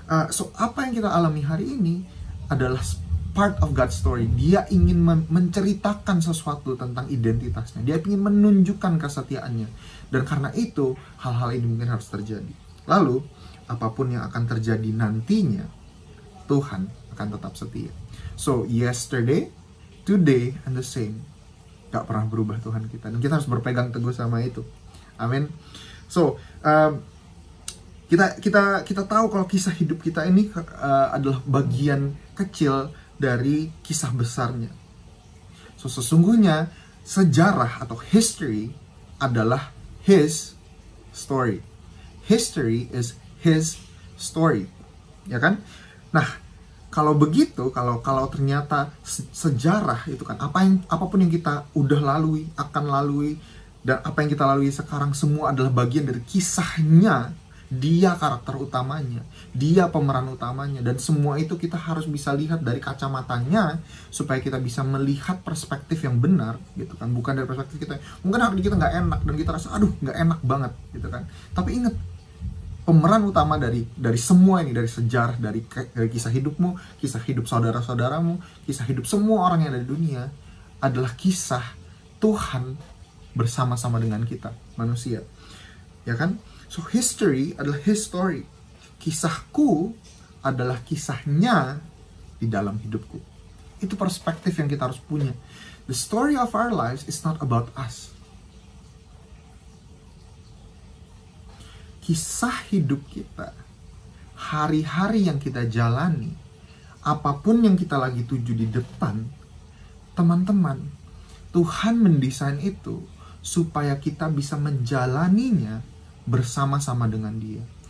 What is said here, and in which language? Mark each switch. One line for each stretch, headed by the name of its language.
Indonesian: So, apa yang kita alami hari ini adalah
English: part of God's story.
Indonesian: Dia ingin menceritakan sesuatu tentang identitasnya, dia ingin menunjukkan kesetiaannya, dan karena itu hal-hal ini mungkin harus terjadi. Lalu, apapun yang akan terjadi nantinya, Tuhan akan tetap setia.
English: So, yesterday, today, and the same.
Indonesian: Gak pernah berubah Tuhan kita, dan kita harus berpegang teguh sama itu. Amin. So, kita tahu kalau kisah hidup kita ini adalah bagian kecil dari kisah besarnya. So, sesungguhnya sejarah atau history adalah His story.
English: History is His story,
Indonesian: ya kan? Nah, kalau begitu, kalau ternyata sejarah itu kan, apapun yang kita udah lalui, akan lalui, dan apa yang kita lalui sekarang semua adalah bagian dari kisahnya. Dia karakter utamanya, dia pemeran utamanya, dan semua itu kita harus bisa lihat dari kacamatanya supaya kita bisa melihat perspektif yang benar, gitu kan. Bukan dari perspektif kita, mungkin hari kita nggak enak dan kita rasa aduh nggak enak banget, gitu kan. Tapi ingat, pemeran utama dari semua ini, dari sejarah, dari kisah hidupmu, kisah hidup saudara-saudaramu, kisah hidup semua orang yang ada di dunia, adalah kisah Tuhan bersama-sama dengan kita, manusia. Ya kan? So history adalah his story. Kisahku adalah kisahnya di dalam hidupku. Itu perspektif yang kita harus punya.
English: The story of our lives is not about us.
Indonesian: Kisah hidup kita, hari-hari yang kita jalani, apapun yang kita lagi tuju di depan, teman-teman, Tuhan mendesain itu supaya kita bisa menjalaninya bersama-sama dengan Dia.